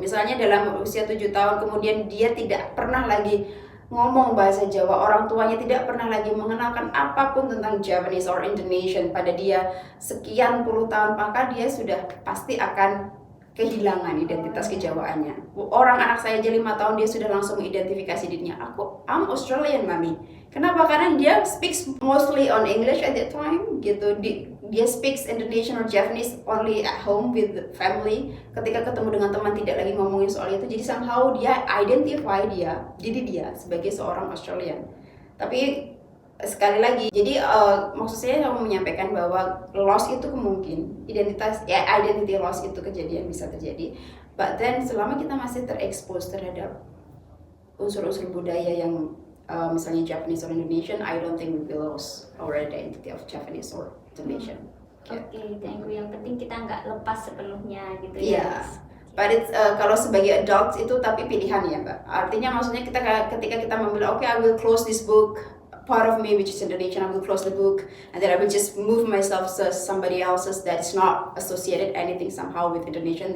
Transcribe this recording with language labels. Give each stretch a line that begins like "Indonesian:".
Indonesian: Misalnya dalam usia 7 tahun kemudian dia tidak pernah lagi ngomong bahasa Jawa, orang tuanya tidak pernah lagi mengenalkan apapun tentang
English: Japanese or Indonesian
Indonesian: pada dia sekian puluh tahun, maka dia sudah pasti akan kehilangan identitas kejawaannya. Orang anak saya aja 5 tahun dia sudah langsung mengidentifikasi dirinya,
English: I'm Australian
Indonesian: mami. Kenapa?
English: Karena dia speaks mostly on English at that time gitu. Dia speaks Indonesian or Japanese only at home with the family.
Indonesian: Ketika ketemu dengan teman tidak lagi ngomongin soal itu. Jadi
English: somehow
Indonesian: dia identify diri dia sebagai seorang Australian. Tapi sekali lagi, jadi maksud saya mau menyampaikan bahwa loss itu kemungkinan, identity loss itu kejadian bisa terjadi.
English: But then
Indonesian: selama kita masih terekspos terhadap unsur-unsur budaya yang misalnya
English: Japanese or Indonesian, I don't think we will lose our identity of Japanese or Indonesian.
Indonesian: Oke,
English: thank you.
Indonesian: Yang penting kita nggak lepas sepenuhnya gitu ya.
English: But it's,
Indonesian: kalau sebagai adults itu tapi pilihan ya Mbak. Artinya maksudnya ketika kita memilih,
English: okay, I will close this book, part of me which is Indonesian, I will close the book, and then I will just move myself to somebody else's that is not associated anything somehow with Indonesian.